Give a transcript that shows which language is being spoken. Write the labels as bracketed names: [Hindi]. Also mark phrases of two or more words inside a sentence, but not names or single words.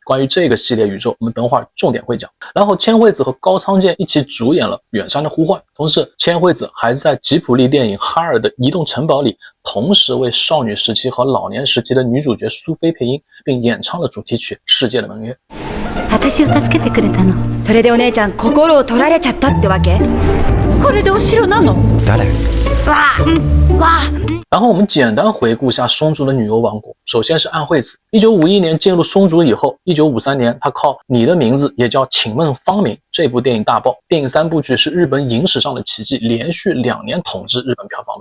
[Chinese] 关于这个系列宇宙，我们等会儿重点会讲。然后千惠子和高仓健一起主演了《远山的呼唤》，同时千惠子还在吉卜力电影《哈尔的移动城堡》里同时为少女时期和老年时期的女主角苏菲配音，并演唱了主题曲《世界的盟约》。 [Japanese] 私を助けてくれたの。それでお姉ちゃん心を取られちゃったってわけ？これでお城なの？誰？哇！ [Chinese] 然后我们简单回顾一下松竹的女优王国。首先是岸惠子，1951年进入松竹以后，1953年她靠《你的名字也叫请问芳名》这部电影大爆，电影3部曲是日本影史上的奇迹，连续2年统治日本票房榜。